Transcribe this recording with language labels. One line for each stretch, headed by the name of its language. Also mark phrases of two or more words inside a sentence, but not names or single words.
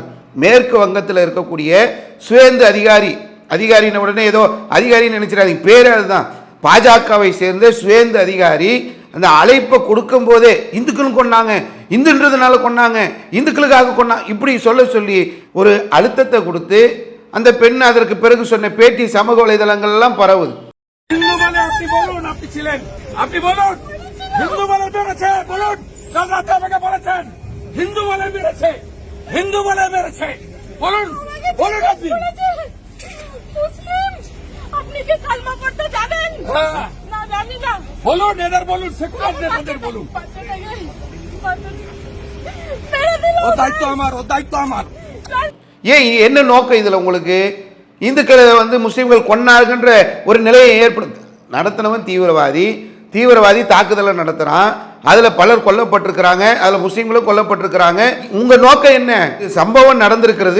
Tamil: மேற்கு வங்கத்தில் இருக்கக்கூடிய சுவேந்து அதிகாரின உடனே ஏதோ அதிகாரின்னு நினைச்சிடாதீங்க, பேர் அதுதான். பாஜகவை சேர்ந்த சுவேந்து அதிகாரி அந்த அழைப்பை கொடுக்கும் போதே இந்துக்களும் கொண்டாங்க, இந்துன்றதுனால கொண்டாங்க, இந்துக்களுக்காக கொண்டாங்க, இப்படி சொல்லி ஒரு அழுத்தத்தை கொடுத்து அந்த பெண் அதற்கு பிறகு சொன்ன பேட்டி சமூக வலைதளங்கள் எல்லாம் பரவுது.
Bangla: আপনি কি কালমা পড়তে জানেন? না জানি না। বলুন, এদের বলুন, সেকুলার নেতাদের বলুন। ও দায়িত্ব আমার।
Tamil: ஏன் என்ன நோக்கம் இதில் உங்களுக்கு? இந்துக்களை வந்து முஸ்லீம்கள் கொன்னார்கின்ற ஒரு நிலையை ஏற்படுத்த நடத்தினவன் தீவிரவாதி தாக்குதலை நடத்துகிறான். அதில் பலர் கொல்லப்பட்டிருக்கிறாங்க, அதில் முஸ்லீம்களும் கொல்லப்பட்டிருக்கிறாங்க. உங்கள் நோக்கம் என்ன? சம்பவம் நடந்திருக்கிறது.